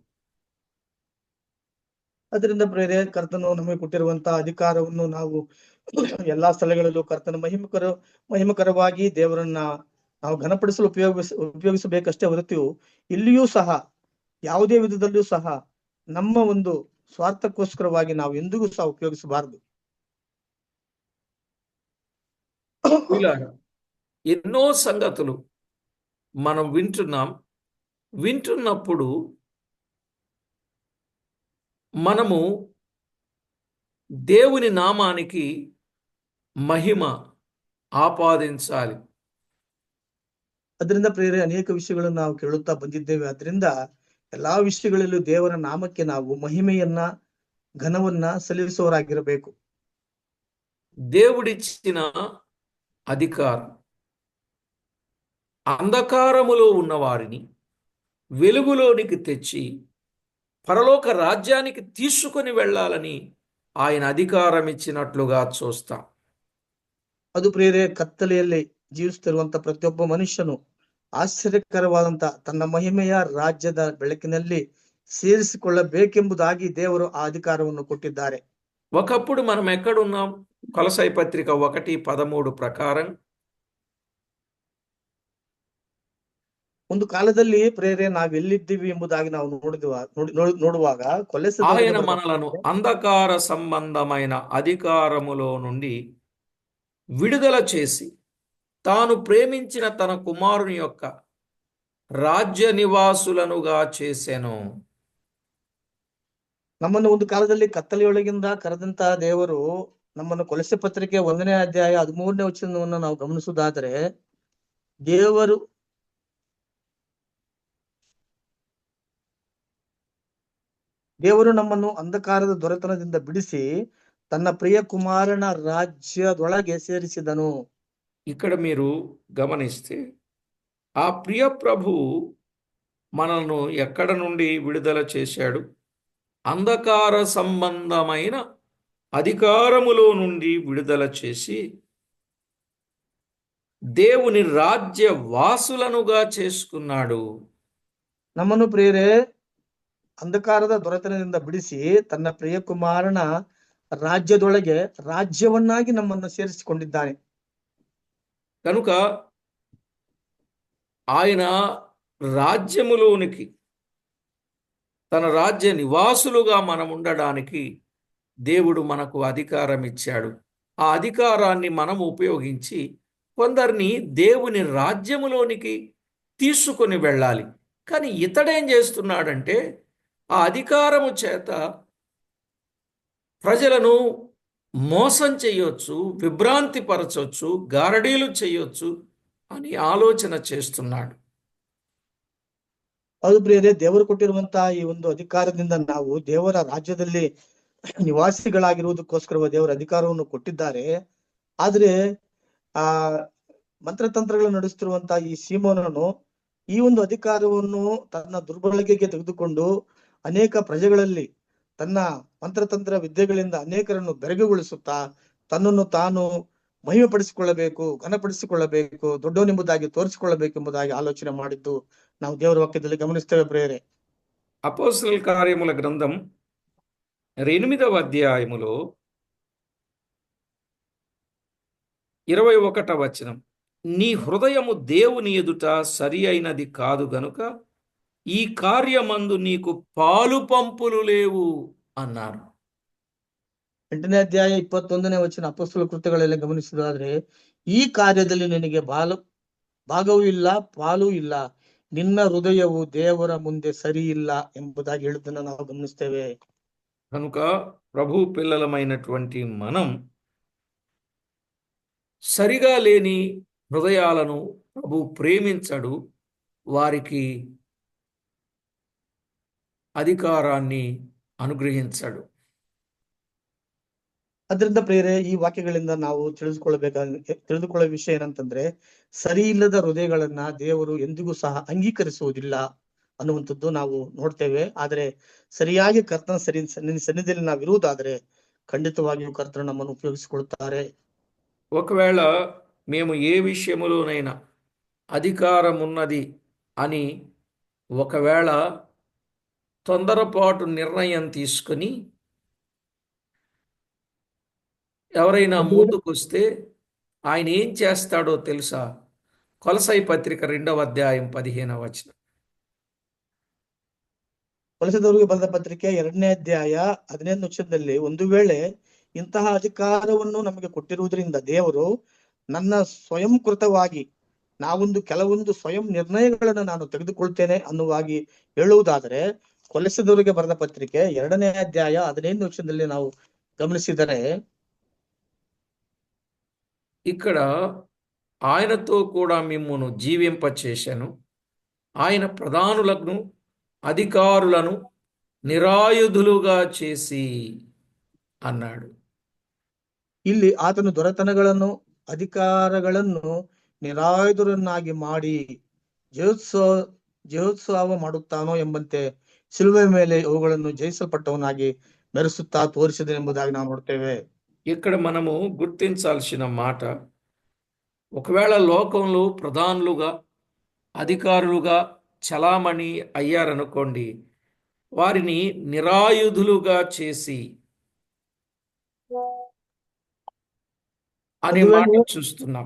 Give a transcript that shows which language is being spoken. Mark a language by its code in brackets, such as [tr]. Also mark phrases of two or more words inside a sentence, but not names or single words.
[kn] ಅದರಿಂದ ಪ್ರಿಯರೇ, ಕರ್ತನು ನಮಗೆ ಕೊಟ್ಟಿರುವಂತಹ ಅಧಿಕಾರವನ್ನು ನಾವು ಎಲ್ಲಾ ಸ್ಥಳಗಳಲ್ಲೂ ಕರ್ತನ ಮಹಿಮಕರವಾಗಿ ದೇವರನ್ನ ನಾವು ಘನಪಡಿಸಲು ಉಪಯೋಗಿಸಬೇಕಷ್ಟೇ ಹೊರತು ಇಲ್ಲಿಯೂ ಸಹ ಯಾವುದೇ ವಿಧದಲ್ಲಿಯೂ ಸಹ ನಮ್ಮ ಒಂದು ಸ್ವಾರ್ಥಕ್ಕೋಸ್ಕರವಾಗಿ ನಾವು ಎಂದಿಗೂ ಸಹ ಉಪಯೋಗಿಸಬಾರದು. [te] ఎన్నో సంగతులు మనం వింటున్నప్పుడు మనము దేవుని నామానికి మహిమ ఆపాదించాలి. [kn] ಅದರಿಂದ ಪ್ರಿಯರೇ, ಅನೇಕ ವಿಷಯಗಳನ್ನು ನಾವು ಕೇಳುತ್ತಾ ಬಂದಿದ್ದೇವೆ. ಅದರಿಂದ ಎಲ್ಲಾ ವಿಷಯಗಳಲ್ಲೂ ದೇವರ ನಾಮಕ್ಕೆ ನಾವು ಮಹಿಮೆಯನ್ನ ಘನವನ್ನ ಸಲ್ಲಿಸುವವರಾಗಿರಬೇಕು. [te] దేవుడిచ్చిన అధికారం అంధకారములో ఉన్నవారిని వెలుగులోనికి తెచ్చి పరలోక రాజ్యానికి తీసుకొని వెళ్ళాలని ఆయన అధికారం ఇచ్చినట్లుగా చూస్తాం. [kn] ಅದು ಪ್ರಿಯರೇ, ಕತ್ತಲೆಯಲ್ಲಿ ಜೀವಿಸುತ್ತಿರುವಂತ ಪ್ರತಿಯೊಬ್ಬ ಮನುಷ್ಯನು ಆಶ್ಚರ್ಯಕರವಾದಂತ ತನ್ನ ಮಹಿಮೆಯ ರಾಜ್ಯದ ಬೆಳಕಿನಲ್ಲಿ ಸೇರಿಸಿಕೊಳ್ಳಬೇಕೆಂಬುದಾಗಿ ದೇವರು ಆ ಅಧಿಕಾರವನ್ನು ಕೊಟ್ಟಿದ್ದಾರೆ. [te] ఒకప్పుడు మనం ఎక్కడున్నాం? కొలసై పత్రిక 1:13 ప్రకారం [kn] ಒಂದು ಕಾಲದಲ್ಲಿ ಪ್ರೇರೆ ನಾವೆಲ್ಲಿದ್ದೀವಿ ಎಂಬುದಾಗಿ ನಾವು ನೋಡುವಾಗ [te] ఆయన మనలను అంధకార సంబంధమైన అధికారములో నుండి విడుదల చేసి తాను ప్రేమించిన తన కుమారుని యొక్క రాజ్య నివాసులనుగా చేసెను. [kn] ನಮ್ಮನ್ನು ಒಂದು ಕಾಲದಲ್ಲಿ ಕತ್ತಲೆಯೊಳಗಿಂದ ಕರೆದಂತ ದೇವರು ನಮ್ಮನ್ನು ಕೊಲಸೆ ಪತ್ರಿಕೆ 1ನೇ ಅಧ್ಯಾಯ 13ನೇ ವಚನವನ್ನು ನಾವು ಗಮನಿಸುವುದಾದರೆ ದೇವರು ನಮ್ಮನ್ನು ಅಂಧಕಾರದ ದೊರೆತನದಿಂದ ಬಿಡಿಸಿ ತನ್ನ ಪ್ರಿಯ ಕುಮಾರನ ರಾಜ್ಯದೊಳಗೆ ಸೇರಿಸಿದನು. [te] ఇక్కడ మీరు గమనిస్తే ఆ ప్రియ ప్రభు మనల్ని ఎక్కడ నుండి విడుదల చేశాడు? అంధకార సంబంధమైన అధికారములో నుండి విడుదల చేసి దేవుని రాజ్య వాసులనుగా చేసుకున్నాడు. [kn] ನಮ್ಮನ್ನು ಪ್ರಿಯರೇ ಅಂಧಕಾರದ ದೊರೆತನದಿಂದ ಬಿಡಿಸಿ ತನ್ನ ಪ್ರಿಯ ಕುಮಾರನ ರಾಜ್ಯದೊಳಗೆ ರಾಜ್ಯವನ್ನಾಗಿ ನಮ್ಮನ್ನು ಸೇರಿಸಿಕೊಂಡಿದ್ದಾನೆ. [te] కనుక ఆయన రాజ్యములోనికి తన రాజ్య నివాసులుగా మనం ఉండడానికి దేవుడు మనకు అధికారం ఇచ్చాడు. ఆ అధికారాన్ని మనం ఉపయోగించి కొందరిని దేవుని రాజ్యములోనికి తీసుకొని వెళ్ళాలి. కానీ ఇతడేం చేస్తున్నాడంటే ఆ అధికారము చేత ప్రజలను మోసం చేయొచ్చు, విభ్రాంతి పరచొచ్చు, గారడీలు చేయొచ్చు అని ఆలోచన చేస్తున్నాడు. [kn] ಹೌದು ಪ್ರಿಯರೇ, ದೇವರು ಕೊಟ್ಟಿರುವಂತಹ ಈ ಒಂದು ಅಧಿಕಾರದಿಂದ ನಾವು ದೇವರ ರಾಜ್ಯದಲ್ಲಿ ನಿವಾಸಿಗಳಾಗಿರುವುದಕ್ಕೋಸ್ಕರ ದೇವರ ಅಧಿಕಾರವನ್ನು ಕೊಟ್ಟಿದ್ದಾರೆ. ಆದ್ರೆ ಆ ಮಂತ್ರತಂತ್ರಗಳನ್ನು ನಡೆಸುತ್ತಿರುವಂತಹ ಈ ಸೀಮೋನನು ಈ ಒಂದು ಅಧಿಕಾರವನ್ನು ತನ್ನ ದುರ್ಬಳಕೆಗೆ ತೆಗೆದುಕೊಂಡು ಅನೇಕ ಪ್ರಜೆಗಳಲ್ಲಿ ತನ್ನ ಮಂತ್ರತಂತ್ರ ವಿದ್ಯೆಗಳಿಂದ ಅನೇಕರನ್ನು ಬೆರಗುಗೊಳಿಸುತ್ತಾ ತನ್ನನ್ನು ತಾನು ಮಹಿಮೆಪಡಿಸಿಕೊಳ್ಳಬೇಕು, ಘನಪಡಿಸಿಕೊಳ್ಳಬೇಕು, ದೊಡ್ಡವನೆಂಬುದಾಗಿ ತೋರಿಸಿಕೊಳ್ಳಬೇಕೆಂಬುದಾಗಿ ಆಲೋಚನೆ ಮಾಡಿದ್ದು ನಾವು ದೇವರ ವಾಕ್ಯದಲ್ಲಿ ಗಮನಿಸ್ತೇವೆ ಪ್ರಿಯರೇ. [te] అపోస్తలుల కార్యముల గ్రంథం 8వ అధ్యాయములో 21వ వచనం, నీ హృదయము దేవుని ఎదుట సరి అయినది కాదు గనుక ఈ కార్యమందు నీకు పాలు పంపులు లేవు అన్నారు. [kn] 8ನೇ ಅಧ್ಯಾಯ 21ನೇ ವಚನ ಅಪೊಸ್ತಲ ಕೃತ್ಯಗಳೆಲ್ಲ ಗಮನಿಸಿದಾದ್ರೆ, ಈ ಕಾರ್ಯದಲ್ಲಿ ನಿನಗೆ ಭಾಗವೂ ಇಲ್ಲ, ಪಾಲೂ ಇಲ್ಲ, ನಿನ್ನ ಹೃದಯವು ದೇವರ ಮುಂದೆ ಸರಿ ಇಲ್ಲ ಎಂಬುದಾಗಿ ಹೇಳುವುದನ್ನ ನಾವು ಗಮನಿಸ್ತೇವೆ. [te] కనుక ప్రభు పిల్లలమైనటువంటి మనం సరిగా లేని హృదయాలను ప్రభు ప్రేమించడు, వారికి అధికారాన్ని అనుగ్రహించడు. [kn] ಅದರಿಂದ ಪ್ರಿಯರೇ, ಈ ವಾಕ್ಯಗಳಿಂದ ನಾವು ತಿಳಿದುಕೊಳ್ಳೋ ವಿಷಯ ಏನಂತಂದ್ರೆ, ಸರಿ ಇಲ್ಲದ ಹೃದಯಗಳನ್ನ ದೇವರು ಎಂದಿಗೂ ಸಹ ಅಂಗೀಕರಿಸುವುದಿಲ್ಲ ಅನ್ನುವಂಥದ್ದು ನಾವು ನೋಡ್ತೇವೆ. ಆದ್ರೆ ಸರಿಯಾಗಿ ಕರ್ತನ ಸನ್ನಿಧಿಯಲ್ಲಿ ನಾವು ಇರುವುದಾದ್ರೆ ಖಂಡಿತವಾಗಿಯೂ ಕರ್ತನ ನಮ್ಮನ್ನು ಉಪಯೋಗಿಸಿಕೊಳ್ತಾರೆ. [te] ఒకవేళ మేము ఏ విషయములోనైనా అధికారం ఉన్నది అని ఒకవేళ తొందరపాటు నిర్ణయం తీసుకుని ఎవరైనా ముందుకొస్తే ఆయన ఏం చేస్తాడో తెలుసా? కొలసై పత్రిక 2వ అధ్యాయం 15వ వచనం. [kn] ಕೊಲೊಸ್ಸೆದವರಿಗೆ ಬರೆದ ಪತ್ರಿಕೆ 2ನೇ ಅಧ್ಯಾಯ 15ನೇ ವಚನದಲ್ಲಿ, ಒಂದು ವೇಳೆ ಇಂತಹ ಅಧಿಕಾರವನ್ನು ನಮಗೆ ಕೊಟ್ಟಿರುವುದರಿಂದ ದೇವರು ನನ್ನ ಸ್ವಯಂಕೃತವಾಗಿ ಕೆಲವೊಂದು ಸ್ವಯಂ ನಿರ್ಣಯಗಳನ್ನು ನಾನು ತೆಗೆದುಕೊಳ್ತೇನೆ ಅನ್ನುವಾಗಿ ಹೇಳುವುದಾದರೆ, ಕೊಲೊಸ್ಸೆದವರಿಗೆ ಬರೆದ ಪತ್ರಿಕೆ 2ನೇ ಅಧ್ಯಾಯ 15ನೇ ವಚನದಲ್ಲಿ ನಾವು ಗಮನಿಸಿದರೆ, [te] ఇక్కడ ఆయనతో కూడా మిమ్మును జీవింపచేశాను, ఆయన ప్రధానులను అధికారులను నిరాయుధులుగా చేసి అన్నాడు. [kn] ಇಲ್ಲಿ ಆತನು ದೊರೆತನಗಳನ್ನು ಅಧಿಕಾರಗಳನ್ನು ನಿರಾಯುಧರನ್ನಾಗಿ ಮಾಡಿ ಜಯೋತ್ಸವ ಮಾಡುತ್ತಾನೋ ಎಂಬಂತೆ ಶಿಲುಬೆ ಮೇಲೆ ಅವುಗಳನ್ನು ಜಯಿಸಲ್ಪಟ್ಟವನಾಗಿ ಮೆರೆಸುತ್ತಾ ತೋರಿಸಿದನೆಂಬುದಾಗಿ ನಾವು ನೋಡ್ತೇವೆ. [te] ఇక్కడ మనము గుర్తించాల్సిన మాట, ఒకవేళ లోకంలో ప్రధానులుగా అధికారులుగా చలామణి అయ్యారనుకోండి, వారిని నిరాయుధులుగా చేసి అనే మాట చూస్తున్నాం.